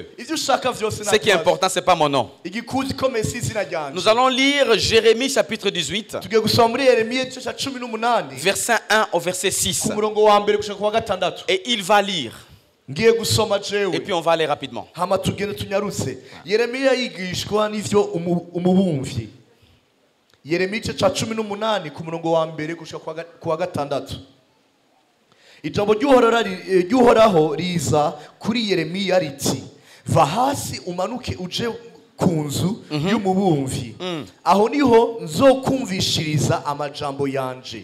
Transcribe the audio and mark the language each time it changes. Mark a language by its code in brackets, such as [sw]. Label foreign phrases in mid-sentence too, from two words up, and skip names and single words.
[fr] Ce qui est important, ce n'est pas mon nom. Nous allons lire Jérémie chapitre 18, verset 1 au verset 6. Et il va lire. Et puis on va aller rapidement. [rn] Yeremiya igice cya 18 ku murongo wa mbere gushika ku wa gatandatu. Ijambo ry'uhoraho riza kuri Yeremiya riti, va hasi umanuke uje ku nzu y'umubumvyi, aho niho nzokumvishiriza amajambo yanje.